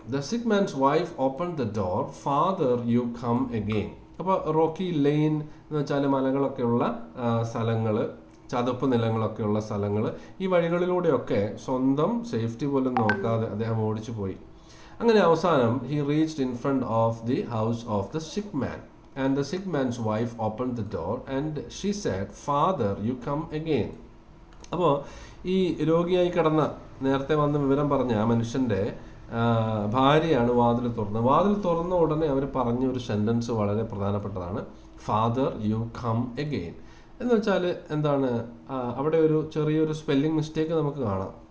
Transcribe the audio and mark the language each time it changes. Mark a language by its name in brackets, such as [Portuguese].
[English] The sick man's wife open the door, father you come again. [Malayalam] അപ്പോൾ Rocky line എന്ന് വെച്ചാൽ മലകളൊക്കെയുള്ള സ്ഥലങ്ങൾ, ചതുപ്പ് നിലങ്ങളൊക്കെയുള്ള സ്ഥലങ്ങൾ, ഈ വഴികളിലൂടെയൊക്കെ സ്വന്തം സേഫ്റ്റി പോലും നോക്കാതെ അദ്ദേഹം ഓടിച്ചു പോയി. അങ്ങനെ അവസാനം [English] He reached in front of the house of the sick man. And the sick man's wife opened the door and she said, Father, you come again. [Malayalam] അപ്പോൾ ഈ രോഗിയായി കിടന്ന, നേരത്തെ വന്ന് വിവരം പറഞ്ഞ ആ മനുഷ്യൻ്റെ ഭാര്യയാണ് വാതിൽ തുറന്നത്. വാതിൽ തുറന്ന ഉടനെ അവർ പറഞ്ഞ ഒരു സെൻറ്റൻസ് വളരെ പ്രധാനപ്പെട്ടതാണ്, [English] Father you come again. [Malayalam] എന്ന് വെച്ചാൽ എന്താണ്, അവിടെ ഒരു ചെറിയൊരു സ്പെല്ലിംഗ് മിസ്റ്റേക്ക് നമുക്ക് കാണാം.